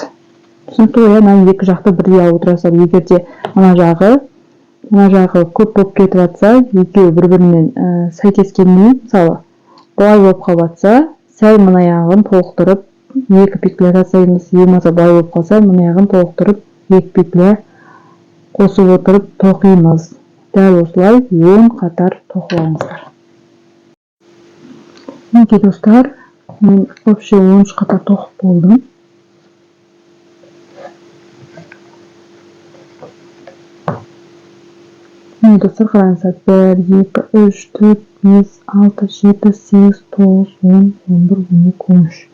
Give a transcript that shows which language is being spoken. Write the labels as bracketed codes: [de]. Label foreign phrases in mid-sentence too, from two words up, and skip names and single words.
[kk] Түсінікті ғой, мына екі жақты бірдей алып отырасыздар. Егер де мына жағы көп болып кетіп жатса, екеуі бір-бірімен сәйкес келмей, мысалы, былай болып қалып жатса, сәл мына жағын толықтырып 2 петля жасаймыз. Болмаса былай болып қалса, мына жағын толықтырып 2 петля қосып отырып тоқимыз. Дәл осылай 10 қатар тоқып алыңыздар. [uz] Mingi dostlar, men вообще 13 qator to'qib bo'ldim. Mingi dostlar, qaranglar. 1, 2, 3, 4, 5, 6, 7, 8, 9, 10, 11, 12, 13.